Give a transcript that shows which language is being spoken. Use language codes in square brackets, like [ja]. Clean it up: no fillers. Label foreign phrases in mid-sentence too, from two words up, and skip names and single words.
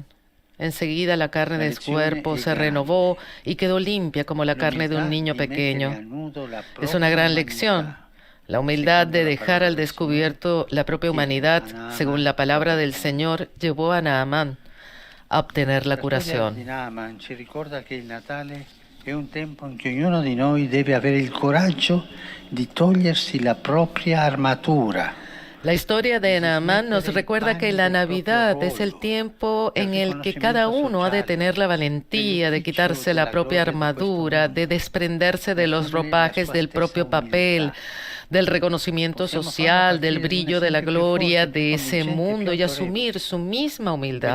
[es] Enseguida la carne de su cuerpo se renovó y quedó limpia como la carne de un niño pequeño. Es una gran lección. La humildad de dejar al descubierto la propia humanidad, según la palabra del Señor, llevó a Naamán a obtener la curación. [it] Ci ricorda che il Natale è un tempo in cui ognuno di noi deve avere il coraggio di togliersi la propria armatura. [es] La historia de Naamán nos recuerda que la Navidad es el tiempo en el que cada uno ha de tener la valentía de quitarse la propia armadura, de desprenderse de los ropajes del propio papel, del reconocimiento social, del brillo de la gloria de ese mundo y asumir su misma humildad.